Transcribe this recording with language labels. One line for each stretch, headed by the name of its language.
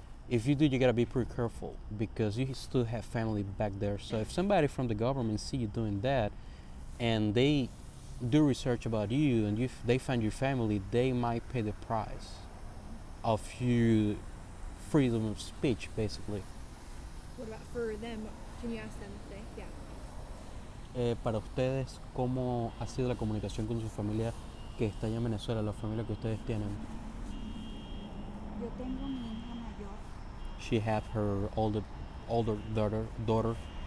English: If you do, you gotta be pretty careful because you still have family back there. So if somebody from the government see you doing that, and they do research about you, and if they find your family, they might pay the price of your freedom of speech, basically. What about for them? Can you ask them if they? Yeah.
Spanish: Para ustedes, ¿cómo ha sido la comunicación con su familia que está allá en Venezuela, la familia que ustedes tienen? Yo tengo mi hija mayor
English: She have her older daughter